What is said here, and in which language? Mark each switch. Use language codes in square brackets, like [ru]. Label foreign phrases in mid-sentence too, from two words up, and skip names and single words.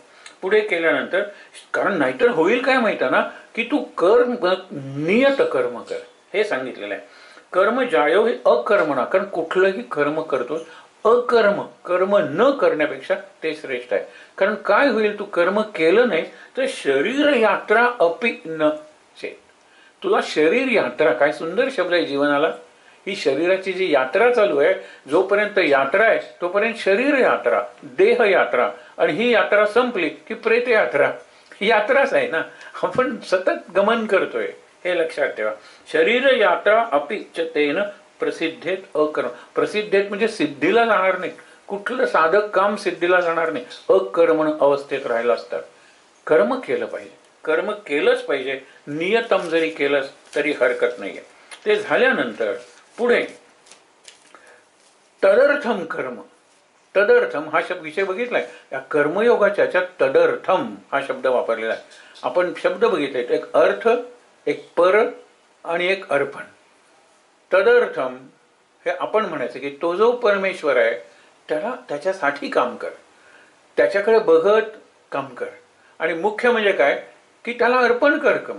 [mr] पुढे केल्यानंतर, कारण नाहीतर होईल काय माहिती ना, की तू कर्म नियत कर्म कर, हे सांगितलेलं आहे. [sa] कर्म जायो हे अकर्मणा, [mr] कारण कुठलंही कर्म करतो अकर्म, कर्म न करण्यापेक्षा ते श्रेष्ठ आहे. कारण काय होईल, तू कर्म केलं नाही तर [sa] शरीर यात्रा अपि न चेत. [mr] तुला शरीर यात्रा, काय सुंदर शब्द आहे जीवनाला. ही शरीराची जी यात्रा चालू आहे, जोपर्यंत यात्रा आहे तोपर्यंत शरीर यात्रा, देह यात्रा, आणि ही यात्रा संपली की प्रेत यात्रा. यात्राच आहे ना, आपण सतत गमन करतोय, हे लक्षात ठेवा. [sa] शरीर यात्रा अपि च तेन प्रसिद्धेत अकर्म. [mr] प्रसिद्धेत म्हणजे सिद्धीला जाणार नाही, कुठलं साधक काम सिद्धीला जाणार नाही, अकर्मण अवस्थेत राहिला असतात. कर्म केलं पाहिजे, कर्म केलंच पाहिजे, नियतम जरी केलंच तरी हरकत नाहीये. ते झाल्यानंतर पुढे [sa] तदर्थम कर्म. [mr] तदर्थम हा शब्द विषय बघितलाय, या कर्मयोगाच्या तदर्थम हा शब्द वापरलेला आहे. आपण शब्द बघितले, एक अर्थ, एक पर आणि एक अर्पण. तदर्थम हे आपण म्हणायचं की तो जो परमेश्वर आहे त्याला, त्याच्यासाठी काम कर, त्याच्याकडे बघत काम कर, आणि मुख्य म्हणजे काय की त्याला अर्पण कर कर्म.